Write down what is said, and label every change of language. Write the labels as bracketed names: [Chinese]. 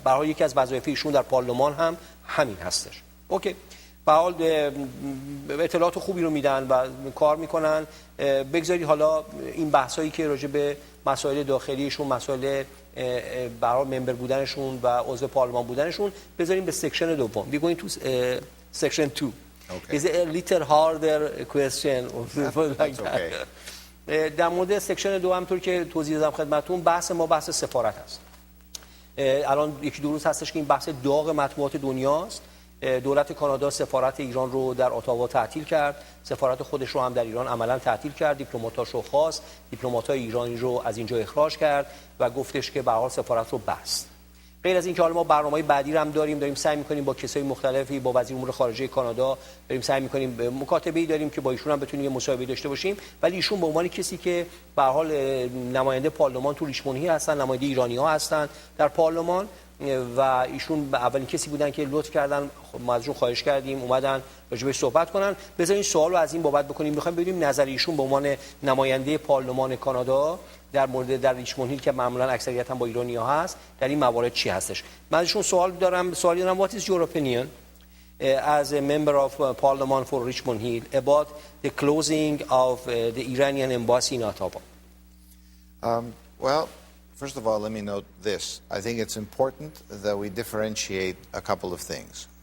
[Persian] به هر حال یکی از وظایف ایشون در پارلمان هم همین هستش. اوکی. به حال اطلاعات خوبی رو میدن و کار میکنن. بگذارید حالا این بحثایی که راجع به مسائل داخلیشون، مسائل برای ممبر بودنشون و عضو پارلمان بودنشون بذاریم به سکشن دوم. [English] We going to section 2. Okay. Is it a little harder question or like that? [Persian] در مورد سکشن دو همونطور که توضیح دادم خدمتتون، بحث ما بحث سفارت هست. الان یکی دو روز هستش که این بحث داغ مطبوعات دنیاست. دولت کانادا سفارت ایران رو در اتاوا تعطیل کرد، سفارت خودش رو هم در ایران عملا تعطیل کرد، دیپلماتاشو خواست، دیپلماتای ایرانی رو از اینجا اخراج کرد و گفتش که به هر حال سفارت رو بست. غیر از این که حالا ما برنامه‌های بعدی رو هم داریم سعی می‌کنیم با کسای مختلفی، با وزیر امور خارجه کانادا داریم سعی می‌کنیم مکاتبه‌ای داریم که با ایشون هم بتونیم یه مصاحبه داشته باشیم، ولی ایشون به عنوان کسی که به هر حال نماینده پارلمان تو ریچموند هیل هستن، نماینده ایرانی‌ها هستن در پارلمان و ایشون اولین کسی بودن که لطف کردن، ما ازشون خواهش کردیم اومدن راجبش صحبت کنن. بذارین سوال رو از این بابت بکنیم، می‌خوایم بدونیم نظر ایشون به عنوان نماینده پارلمان کانادا در مورد در ریچموند هیل که معمولا اکثریت هم با ایرانی‌ها هست در این موارد چی هستش. من ازشون سوالی دارم [English] what is your opinion as a member of parliament for Richmond Hill about the closing of the Iranian embassy in Ottawa? Well, first of all, let me note this. I think it's important that we differentiate a couple of things.